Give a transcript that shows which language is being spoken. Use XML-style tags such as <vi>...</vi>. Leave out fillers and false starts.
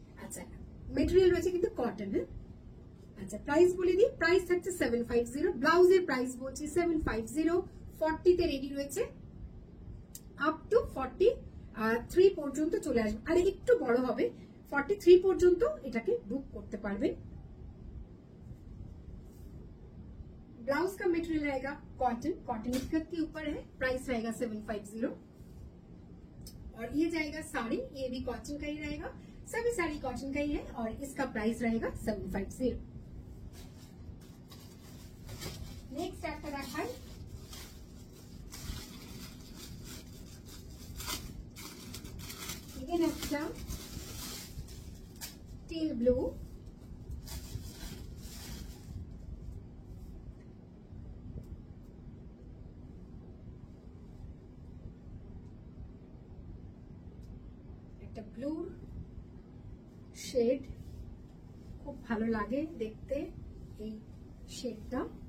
<bn>আচ্ছা মেটেরিয়াল রয়েছে কিন্তু কটনের। আচ্ছা প্রাইস বলে দিই, প্রাইস থাকছে 750, ব্লাউজের প্রাইস বলছি 750, 40 তে রেডি রয়েছে, আপ টু 43 পর্যন্ত চলে আসবে, আর একটু বড় হবে 43 পর্যন্ত এটাকে বুক করতে পারবেন।</bn> <hi>ब्लाउज का मटेरियल रहेगा कॉटन, कॉटन इकत के ऊपर है, प्राइस रहेगा 750। और ये जाएगा साड़ी, ये भी कॉटन का ही रहेगा, सभी साड़ी कॉटन का ही है और इसका प्राइस रहेगा 750।</hi> <bn>नेक्स्ट একটা দেখাই, এখানে একটা টিল ব্লু, একটা ব্লুর শেড, খুব ভালো লাগে দেখতে এই শেডটা।</bn>